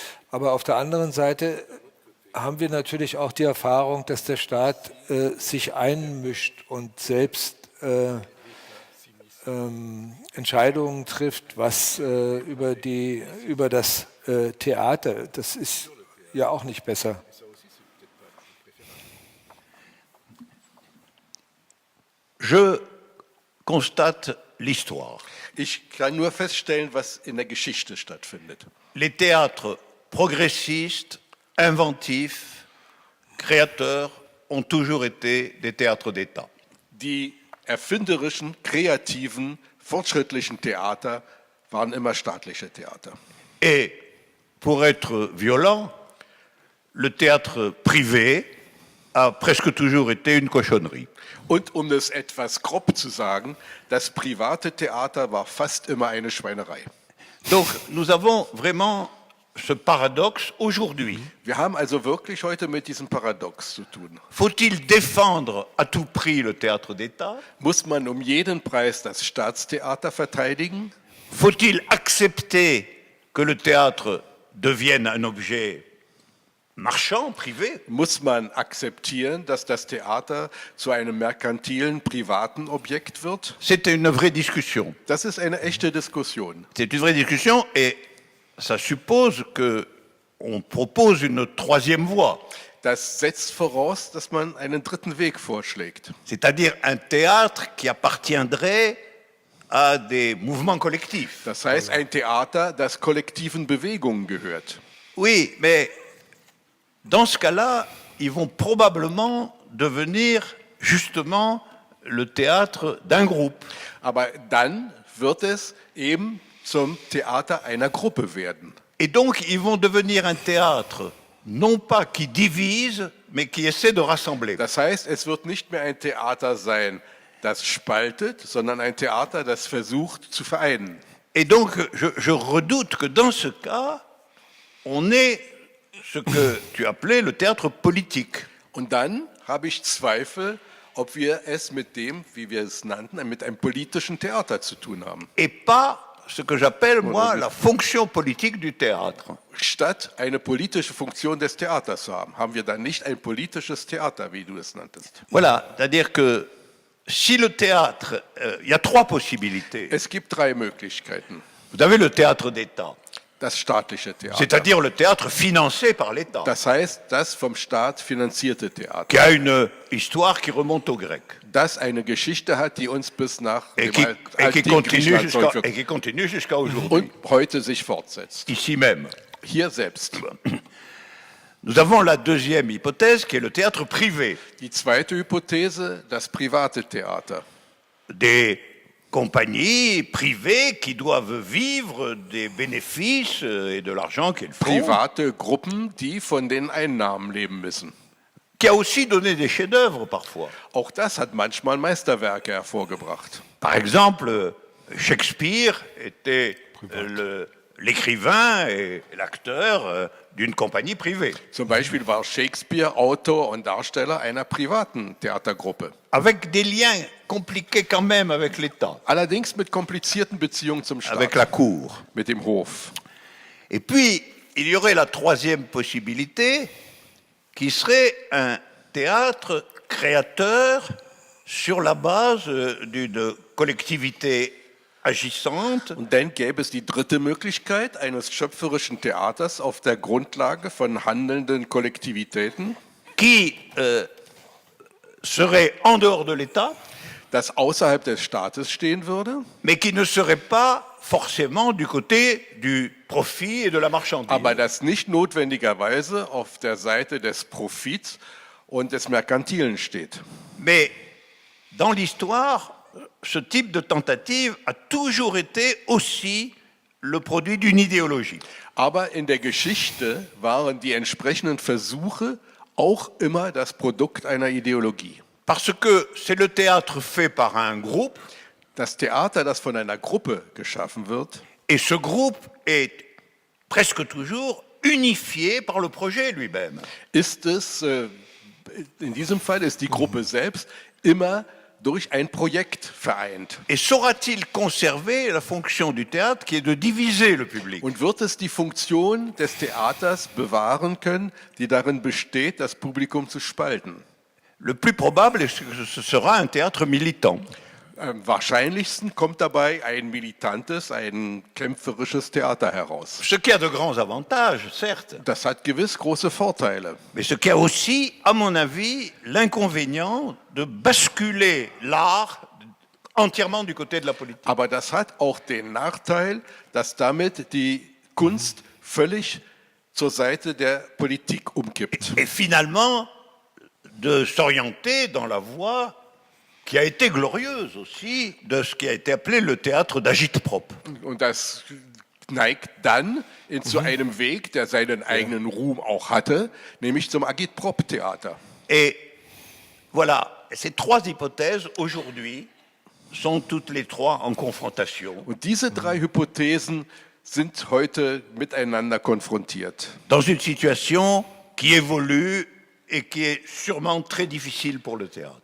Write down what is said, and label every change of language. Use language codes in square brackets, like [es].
[de] Aber auf der anderen Seite haben wir natürlich auch die Erfahrung, dass der Staat sich einmischt und selbst Entscheidungen trifft, was über das Theater. Das ist ja auch nicht besser. [fr] Je constate l'histoire. [de] Ich kann nur feststellen, was in der Geschichte stattfindet. [fr] Les théâtres progressistes, inventifs, créateurs ont toujours été des théâtres d'État. [de] Die erfinderischen, kreativen, fortschrittlichen Theater waren immer staatliche Theater. [fr] Et pour être violent, le théâtre privé a presque toujours été une cochonnerie. [de] Und um es etwas grob zu sagen, das private Theater war fast immer eine Schweinerei. [fr] Donc nous avons vraiment ce paradoxe aujourd'hui. [de] Wir haben also wirklich heute mit diesem Paradox zu tun. [fr] Faut-il défendre à tout prix le théâtre d'État? [de] Muss man um jeden Preis das Staatstheater verteidigen? [fr] Faut-il accepter que le théâtre devienne un objet marchand, privé? [de] Muss man akzeptieren, dass das Theater zu einem merkantilen, privaten Objekt wird? [fr] C'est une vraie discussion. [de] Das ist eine echte Diskussion. [fr] C'est une vraie discussion et ça suppose qu'on propose une troisième voie. [de] das setzt voraus, dass man einen dritten Weg vorschlägt. [fr] C'est-à-dire un théâtre qui appartiendrait à des mouvements collectifs. [de] Das heißt, ein Theater, das kollektiven Bewegungen gehört. [fr] Oui, mais dans ce cas-là, ils vont probablement devenir justement le théâtre d'un groupe. [de] Aber dann wird es eben zum Theater einer Gruppe werden. [fr] Et donc, ils vont devenir un théâtre, non pas qui divise, mais qui essaie de rassembler. [de] Das heißt, es wird nicht mehr ein Theater sein, das spaltet, sondern ein Theater, das versucht zu vereinen. [fr] Et donc, je redoute que dans ce cas, on ait ce que tu appelais le théâtre politique. [de] Und dann habe ich Zweifel, ob wir es mit dem, wie wir es nannten, mit einem politischen Theater zu tun haben. [fr] Et pas ce que j'appelle, moi, la fonction politique du théâtre. [de] Statt eine politische Funktion des Theaters zu haben, haben wir dann nicht ein politisches Theater, wie du es nanntest. [fr] Voilà, c'est-à-dire que si le théâtre, il y a trois possibilités. [de] Es gibt drei Möglichkeiten. [fr] Vous avez le théâtre d'État, [de] Das staatliche Theater. [fr] c'est-à-dire le théâtre financé par l'État, [de] Das heißt, das vom Staat finanzierte Theater. [fr] qui a une histoire qui remonte aux Grecs [de] Das eine Geschichte hat, die uns bis nach [fr] et [de] dem [fr] qui [de] antiken Griechenland zurückführt [fr] continue jusqu'à aujourd'hui, [de] und heute sich fortsetzt. [fr] ici même. [de] Hier selbst. [fr] Nous avons la deuxième hypothèse qui est le théâtre privé, [de] Die zweite Hypothese, das private Theater. [fr] des compagnies privées qui doivent vivre des bénéfices et de l'argent qu'elles font, [de] Private Gruppen, die von den Einnahmen leben müssen. [fr] qui a aussi donné des chefs-d'œuvre parfois. [de] Auch das hat manchmal Meisterwerke hervorgebracht. [fr] Par exemple, Shakespeare était l'écrivain et l'acteur d'une compagnie privée, [de] Zum Beispiel war Shakespeare Autor und Darsteller einer privaten Theatergruppe. [fr] avec des liens compliqués quand même avec l'État, [de] Allerdings mit komplizierten Beziehungen zum [fr] avec [de] Staat, [fr] la cour. [de] mit dem Hof. [fr] Et puis, il y aurait la troisième possibilité, qui serait un théâtre créateur sur la base d'une collectivité agissante, [de] Und dann gäbe es die dritte Möglichkeit eines schöpferischen Theaters auf der Grundlage von handelnden Kollektivitäten, [fr] qui serait en dehors de l'État, [de] das außerhalb des Staates stehen würde, [fr] mais qui ne serait pas forcément du côté du profit et de la marchandise. [de] aber das nicht notwendigerweise auf der Seite des Profits und des Merkantilen steht. [fr] Mais dans l'histoire, ce type de tentative a toujours été aussi le produit d'une idéologie. [de] Aber in der Geschichte waren die entsprechenden Versuche auch immer das Produkt einer Ideologie. [fr] Parce que c'est le théâtre fait par un groupe, [de] Das Theater, das von einer Gruppe geschaffen wird, [fr] et ce groupe est presque toujours unifié par le projet lui-même. [de] ist es, in diesem Fall ist die Gruppe selbst immer durch ein Projekt vereint. [fr] Et saura-t-il conserver la fonction du théâtre qui est de diviser le public? [de] Und wird es die Funktion des Theaters bewahren können, die darin besteht, das Publikum zu spalten? [fr] Le plus probable est que ce sera un théâtre militant. [de] Am wahrscheinlichsten kommt dabei ein militantes, ein kämpferisches Theater heraus. [fr] Ce qui a de grands avantages, certes, [de] Das hat gewiss große Vorteile. [fr] mais ce qui a aussi, à mon avis, l'inconvénient de basculer l'art entièrement du côté de la politique. [de] Aber das hat auch den Nachteil, dass damit die Kunst völlig zur Seite der Politik umkippt. [fr] Et finalement, de s'orienter dans la voie qui a été glorieuse aussi de ce qui a été appelé le théâtre d'agite-propre. [de] Und das neigt dann zu einem Weg, der seinen eigenen Ruhm auch hatte, nämlich zum Agitprop-Theater. [fr] Et voilà, ces trois hypothèses aujourd'hui sont toutes les trois en confrontation [de] Und diese drei Hypothesen sind heute miteinander konfrontiert. [fr] dans une situation qui évolue et qui est sûrement très difficile pour le théâtre.